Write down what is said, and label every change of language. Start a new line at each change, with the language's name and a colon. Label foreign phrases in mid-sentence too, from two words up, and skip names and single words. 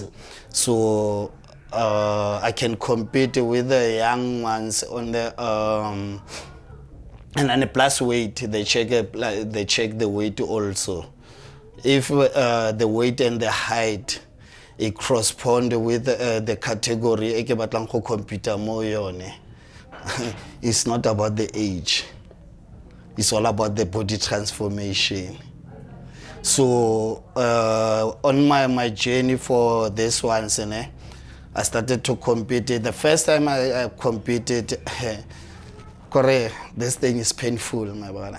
English: So I can compete with the young ones on the and then the plus weight. They check the weight also. If the weight and the height it correspond with the category
Tswana: e ke batlang go
English: compete
Tswana: mo yone,
English: it's not about the age. It's all about the body transformation. So on my journey for this one, I started to compete. The first time I competed, correct, this thing is painful, my brother.